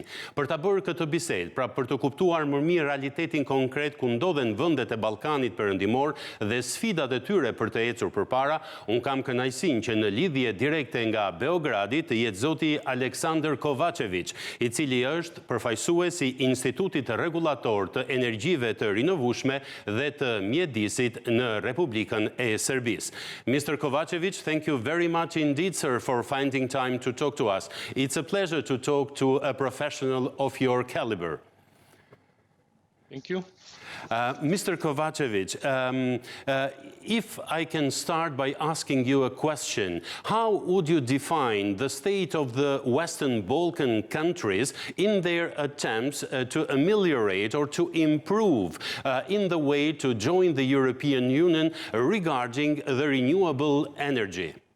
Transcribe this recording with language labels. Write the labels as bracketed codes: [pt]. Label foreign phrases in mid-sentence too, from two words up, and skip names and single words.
[sq] Për ta bërë këtë bisedë, pra për të kuptuar më mirë realitetin konkret ku ndodhen vendet e Ballkanit Perëndimor dhe sfidat e tyre për të ecur përpara, un kam kënaqësinë që në lidhje direkte nga Beogradi të jetë zoti Aleksandar Kovačević, i cili është përfaqësues i Institutit Rregullator të Energjive të Rinovueshme dhe të Mjedisit në Republikën e Serbisë. [en] Mr. Kovačević, thank you very much indeed, sir, for finding time to talk to us. It's a pleasure to talk to a professional of your caliber. Thank you. Mr. Kovačević, if I can start by asking you a question, how would you define the state of the Western Balkan countries in their attempts to ameliorate or to improve in the way to join the European Union regarding the renewable energy?